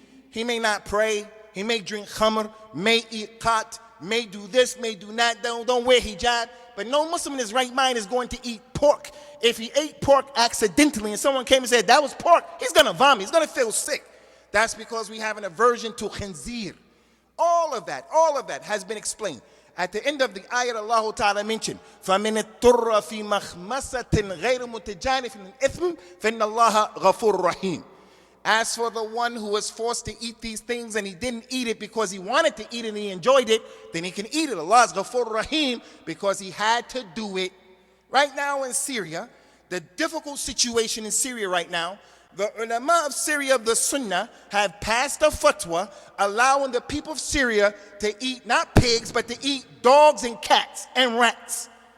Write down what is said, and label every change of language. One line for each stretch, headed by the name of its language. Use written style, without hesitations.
English: He may not pray, he may drink khamr, may eat qat, may do this, may do that, don't wear hijab. But no Muslim in his right mind is going to eat pork. If he ate pork accidentally and someone came and said, that was pork, he's going to vomit, he's going to feel sick. That's because we have an aversion to khinzir. All of that has been explained. At the end of the ayat, Allah Ta'ala mentioned,
Arabic: فَمِنِ الطُّرَّ فِي مَخْمَسَةٍ غَيْرِ مُتَجَانِفٍ لِلْإِثْمِ فَإِنَّ اللَّهَ غَفُورٌ رَحِيمٌ.
English: As for the one who was forced to eat these things and he didn't eat it because he wanted to eat it and he enjoyed it, then he can eat it. Allah is Ghafur Rahim because he had to do it. Right now in Syria, the difficult situation in Syria right now, the ulama of Syria, the Sunnah, have passed a fatwa allowing the people of Syria to eat not pigs, but to eat dogs and cats and rats.